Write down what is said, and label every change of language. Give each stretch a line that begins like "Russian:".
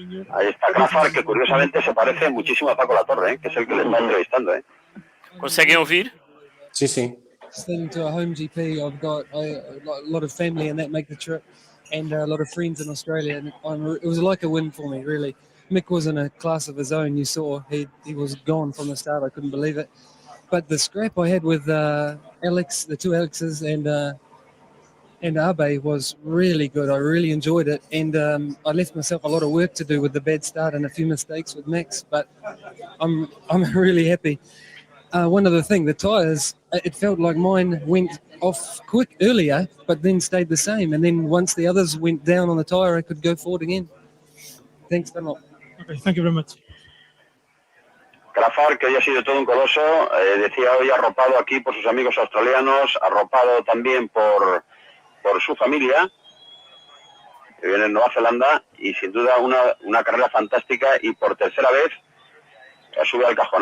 Spanish: Ahí está Crafar, que curiosamente se parece muchísimo a Paco Latorre, ¿eh? Que es el que le está entrevistando, ¿eh?
Portuguese: Conseguem ouvir? Sim.
English: Thing to a home GP. I've got a lot of family and that make the trip, and a lot of friends in Australia, and it was like a win for me, really. Mick was in a class of his own. You saw he was gone from the start. I couldn't believe it. But the scrap I had with Alex, the 2 Alexes, and Abe was really good. I really enjoyed it, and I left myself a lot of work to do with the bad start and a few mistakes with Max. But I'm really happy. One other thing, the tyres, it felt like mine went off quick earlier, but then stayed the same. And then once the others went down on the tyre, I could go forward again. Thanks a lot. Okay, thank you very much.
Spanish: Crafar, que hoy ha sido todo un coloso, decía hoy arropado aquí por sus amigos australianos, arropado también por su familia, que viene en Nueva Zelanda, y sin duda una carrera fantástica, y por tercera vez ha subido al cajón.